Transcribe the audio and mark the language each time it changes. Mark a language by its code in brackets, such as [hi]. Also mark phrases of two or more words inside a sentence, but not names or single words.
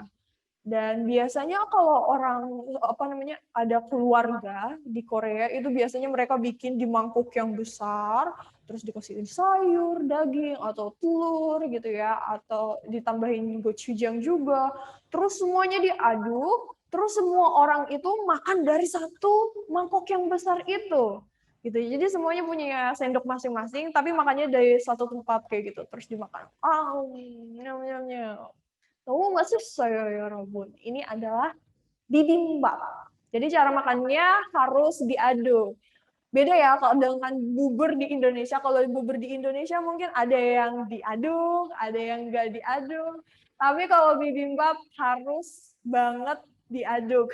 [id] Dan biasanya kalau orang ada keluarga di Korea itu biasanya mereka bikin di mangkuk yang besar, terus dikasihin sayur, daging atau telur gitu ya, atau ditambahin gochujang juga. Terus semuanya diaduk, terus semua orang itu makan dari satu mangkok yang besar itu. Gitu. Jadi semuanya punya sendok masing-masing tapi makannya dari satu tempat kayak gitu, terus dimakan. Nyam nyam nyam. [ko] 너무 맛있어요, 여러분. [id] Ini adalah bibimbap. Jadi cara makannya harus diaduk. Beda ya kalau dengan bubur di Indonesia. Kalau bubur di Indonesia mungkin ada yang diaduk, ada yang nggak diaduk. Tapi kalau bibimbap harus banget diaduk.